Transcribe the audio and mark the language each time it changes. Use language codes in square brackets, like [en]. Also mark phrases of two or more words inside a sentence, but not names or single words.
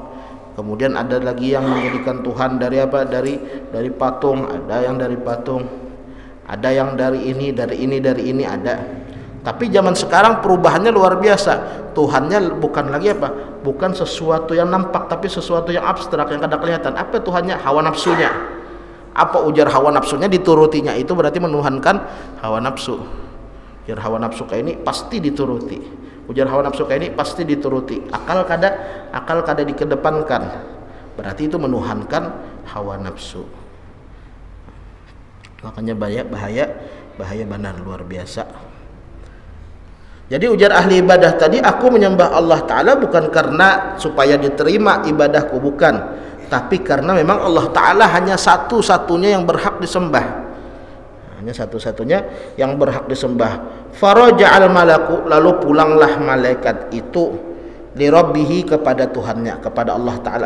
[id] Kemudian ada lagi yang menjadikan Tuhan dari apa? Dari patung, ada yang dari patung. Ada yang dari ini ada. Tapi zaman sekarang perubahannya luar biasa. Tuhannya bukan lagi apa? Bukan sesuatu yang nampak, tapi sesuatu yang abstrak yang kada kelihatan. Apa Tuhannya? Hawa nafsunya. Apa ujar hawa nafsunya diturutinya, itu berarti menuhankan hawa nafsu. Ujar hawa nafsu kayak ini pasti dituruti. Ujar hawa nafsu kayak ini pasti dituruti. Akal kada dikedepankan. Berarti itu menuhankan hawa nafsu. Makanya bahaya benar, luar biasa. Jadi ujar ahli ibadah tadi, aku menyembah Allah Ta'ala bukan karena supaya diterima ibadahku, bukan, tapi karena memang Allah Ta'ala hanya satu-satunya yang berhak disembah. Hanya satu-satunya yang berhak disembah. [ar] فرجع الملك, [id] lalu pulanglah malaikat itu [ar] لربه, [id] kepada Tuhannya, kepada Allah Ta'ala.